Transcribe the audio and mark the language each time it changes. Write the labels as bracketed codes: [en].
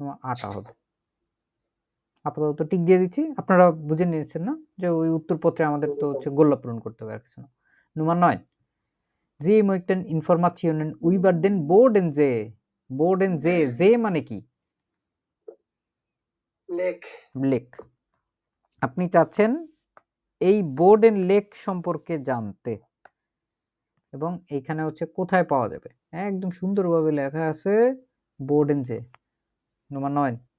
[bn] আটা হবে। আপাতত টিক দিয়ে দিচ্ছি, আপনারা বুঝে নিয়েছেন না যে ওই উত্তরপত্রে আমাদের তো হচ্ছে গোল্লা পূরণ করতে হবে, আর কিছু না। [de] Nummer 9. Sie möchten Informationen über den Bodensee. [bn] Bodensee, See মানে কি? লেক। লেক। আপনি চাচ্ছেন এই বোর্ডেন লেক সম্পর্কে জানতে, এবং এইখানে হচ্ছে কোথায় পাওয়া যাবে একদম সুন্দরভাবে লেখা আছে বোর্ডেনজে। [de] Nummer 9.